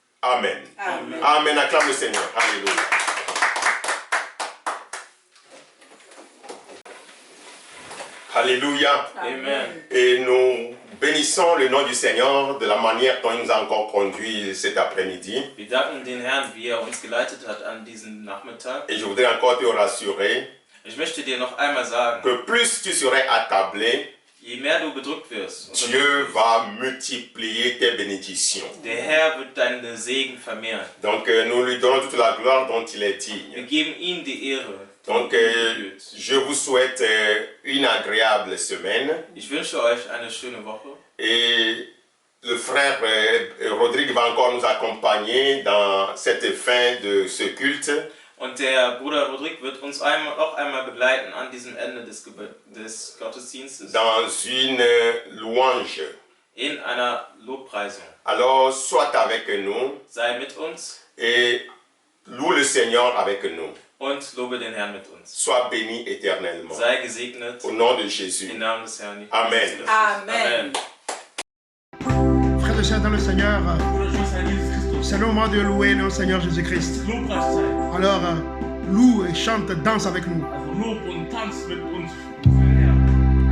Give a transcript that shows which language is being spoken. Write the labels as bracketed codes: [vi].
[fr] Amen. Amen. Amen. Acclame le Seigneur. Alléluia. Alléluia. Amen. Et nous bénissons le nom du Seigneur de la manière dont il nous a encore conduits cet après-midi. [de] Wir danken den Herrn, wie er uns geleitet hat an diesem Nachmittag. [fr] Et je voudrais encore te rassurer [de] Ich möchte dir noch einmal sagen, [fr] que plus tu serais accablé, [de] je mehr du bedrückt wirst, [fr] Dieu va multiplier tes bénédictions. [de] der Herr wird deinen Segen vermehren. [fr] Donc nous lui donnons toute la gloire dont il est [de] Wir [fr] digne. [de] geben ihm die Ehre. [fr] Donc je vous souhaite une agréable semaine. [de] Ich wünsche euch eine schöne Woche. [fr] Et le frère Rodrigue va encore nous accompagner dans cette fin de ce culte. [de] Und der Bruder Rodrigue wird uns auch einmal begleiten an diesem Ende des Gottesdienstes. [fr] Dans une louange. [de] In einer Lobpreisung. [fr] Alors, sois avec nous. [de] Sei mit uns. [fr] Et loue le Seigneur avec nous. [de] Und lobe den Herrn mit uns. [fr] Sois béni éternellement. [de] Sei gesegnet. [fr] Au nom de Jésus. [de] Im Namen des Herrn. Amen. Amen. [fr] Frères et sœurs dans le Seigneur, [de] Bruder, Schwester, Jesus Christus. [fr] c'est le moment de louer notre Seigneur Jésus-Christ. [de] Lobpreiszeit. [fr] Alors, loue et chante, danse avec nous. [de] Also Lob und Tanz mit uns für den Herrn.